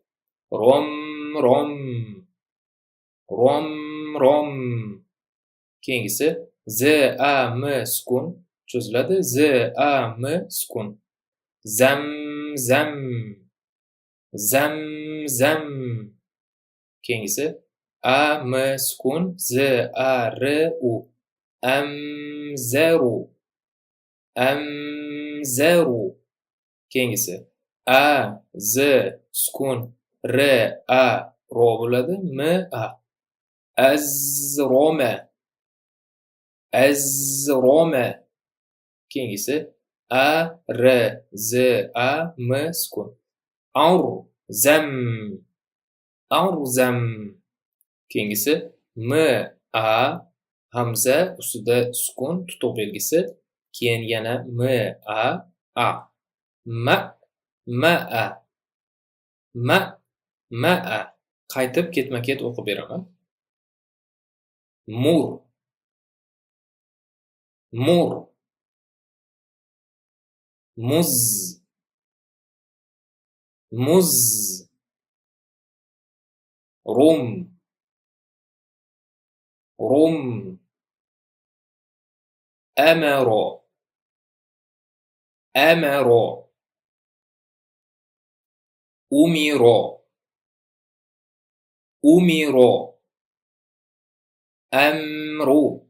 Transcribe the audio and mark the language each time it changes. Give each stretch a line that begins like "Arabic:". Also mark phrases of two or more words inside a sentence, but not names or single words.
Uzbek: Rom, rom. Rom, rom. Keyingisi z-a, m sukun cho'ziladi. Z-a, m sukun. Zam, zam. Zam, zam. Keyingisi a, m sukun. Z-a, r, u. Amzaru. Amzaru. Keyingisi a, z sukun. R, a, ro bo'ladi. M, a. Azroma. Azroma. Keyingisi a, r, z, a, m sukun. Arzam. Arzam. Keyingisi m, a, hamza ustida sukun tutuq belgisi. Keyin yana m, a, a. Ma, ma, a. Ma, ma, a. Qaytib ketma-ket o'qib beraman. Mur. Mur. Muz. Muz. Rum. Rum. Amaro. Amaro. Umiro. Umiro. Amru.